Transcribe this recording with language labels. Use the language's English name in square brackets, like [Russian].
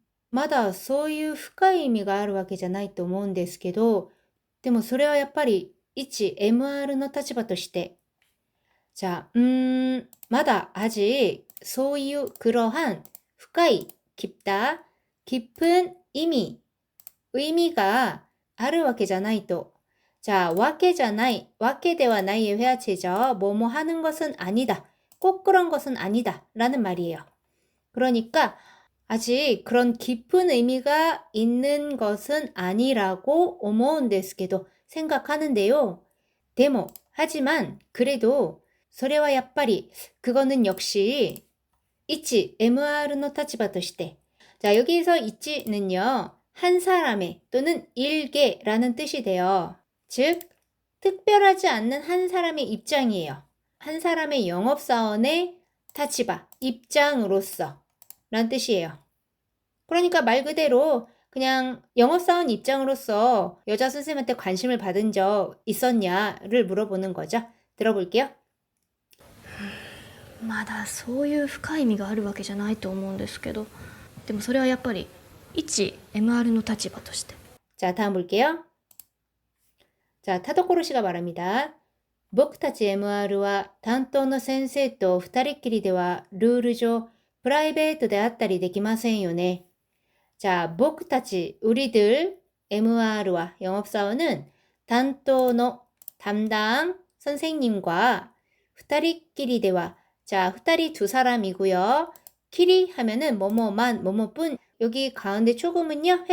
[Japanese] まだそういう深い意味があるわけじゃないと思うんですけど、でもそれはやっぱり一 MR の立場として、자, まだ [Korean] 아직 [Japanese] そういう [Korean] 그러한 [Japanese] 深い [Korean] 깊다, 깊은 의미가 [Japanese] あるわけじゃないと. [Korean] 자, [Japanese] わけじゃない, わけではない [Korean] 의 회화체죠. 뭐뭐 하는 것은 아니다. 꼭 그런 것은 아니다. 라는 말이에요. 그러니까 아직 그런 깊은 의미가 있는 것은 아니라고 [Japanese] 思うんですけど [Korean] 생각하는데요. [Japanese] でも, [Korean] 하지만, 그래도 [Japanese] それはやっぱり [Korean] 그거는 역시 이치, MR의 [Japanese] 立場として. [Korean] 자, 여기서 이치는요. 한 사람의 또는 일개라는 뜻이 돼요. 즉, 특별하지 않는 한 사람의 입장이에요. 한 사람의 영업사원의 타치바, 입장으로서 라는 뜻이에요. 그러니까 말 그대로 그냥 영업사원 입장으로서 여자 선생님한테 관심을 받은 적 있었냐를 물어보는 거죠. 들어볼게요. [Japanese] まだそういう深い意味があるわけじゃないと思うんですけど、でもそれはやっぱり一 MR の立場として. [Korean] 자, 다음 볼게요. 자, 타도코로 씨가 말합니다. [Japanese] 僕たち MR와 担当の先生と二人っきりではルール上プライベートであったりできませんよね. [Korean] 자, [Japanese] 僕たち [Korean] 우리들 MR와 영업사원은 [Japanese] 担当の [Korean] 담당 선생님과 [Japanese] 二人っきりでは [Korean] 자, [Japanese] 二人 [Korean] 두 사람이고요. 키리 하면은 뭐뭐만 뭐뭐뿐. 여기 가운데 조금은요.